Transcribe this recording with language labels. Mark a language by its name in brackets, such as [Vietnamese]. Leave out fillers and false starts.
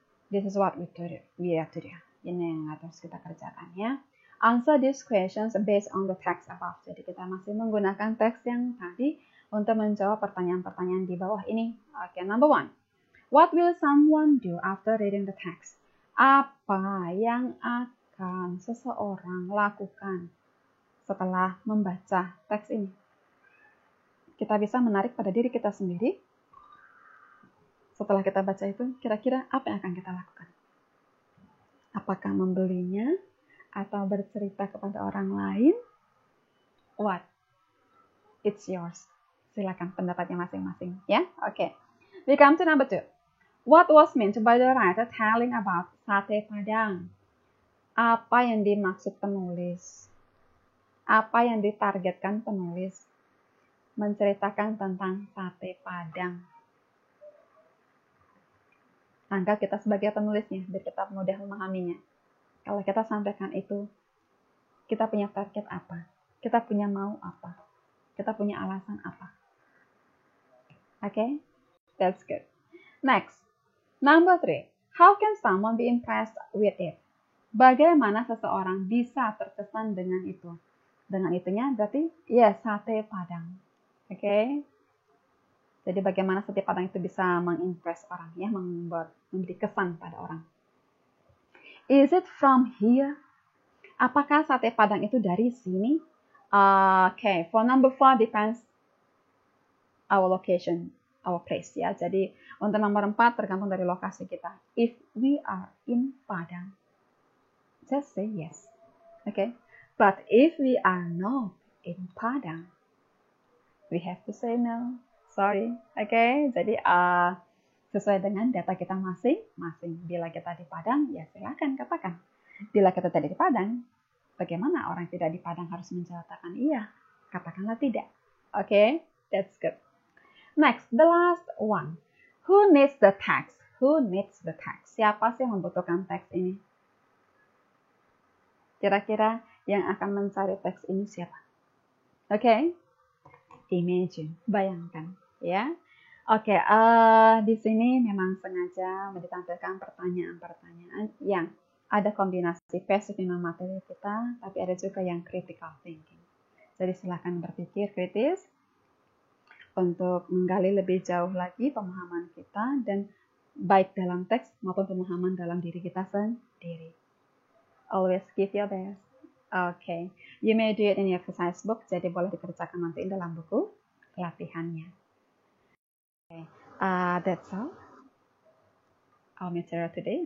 [English] This is what we have to do. [Indonesian] Ini yang harus kita kerjakan ya. [English] Answer these questions based on the text above. [Indonesian] Jadi kita masih menggunakan teks yang tadi untuk menjawab pertanyaan-pertanyaan di bawah ini. [English] Oke, number 1. What will someone do after reading the text? [Indonesian] Apa yang akan seseorang lakukan setelah membaca teks ini? Kita bisa menarik pada diri kita sendiri. Setelah kita baca itu, kira-kira apa yang akan kita lakukan? Apakah membelinya atau bercerita kepada orang lain? [English] What? It's yours. [Indonesian] Silakan pendapatnya masing-masing, ya. Oke. [English] We come to number 2. What was meant by the writer telling about sate Padang? [Indonesian] Apa yang dimaksud penulis? Apa yang ditargetkan penulis? Menceritakan tentang sate Padang. Anggap kita sebagai penulisnya, biar kita mudah memahaminya. Kalau kita sampaikan itu, kita punya target apa? Kita punya mau apa? Kita punya alasan apa? Okay? [English] That's good. Next. Number 3. How can someone be impressed with it? [Indonesian] Bagaimana seseorang bisa terkesan dengan itu? Dengan itunya berarti, ya, sate Padang. Okay? Jadi bagaimana sate Padang itu bisa mengimpress orang, ya, memberi kesan pada orang. [English] Is it from here? [Indonesian] Apakah sate Padang itu dari sini? [English] Okay, for number 4 depends our location, our place, ya. [Indonesian] Jadi untuk nomor 4 tergantung dari lokasi kita. [English] If we are in Padang, just say yes. Okay, but if we are not in Padang, we have to say no. Sorry, oke. [Indonesian] Jadi sesuai dengan data kita masing-masing. Bila kita di Padang, ya silakan katakan. Bila kita tidak di Padang, bagaimana orang tidak di Padang harus menjawabkan iya? Katakanlah tidak. [English] Oke, that's good. Next, the last one. Who needs the text? Who needs the text? [Indonesian] Siapa sih yang membutuhkan teks ini? Kira-kira yang akan mencari teks ini siapa? Oke, imagine, bayangkan. Ya, oke. Di sini memang sengaja ditampilkan pertanyaan-pertanyaan yang ada kombinasi pasif memang materi kita, tapi ada juga yang critical thinking. Jadi silakan berpikir kritis untuk menggali lebih jauh lagi pemahaman kita dan baik dalam teks maupun pemahaman dalam diri kita sendiri. [English] Always give your best. Okay, you may do it in your exercise book. [Indonesian] Jadi boleh dikerjakan nanti dalam buku latihannya. [English] Okay. That's all our material today.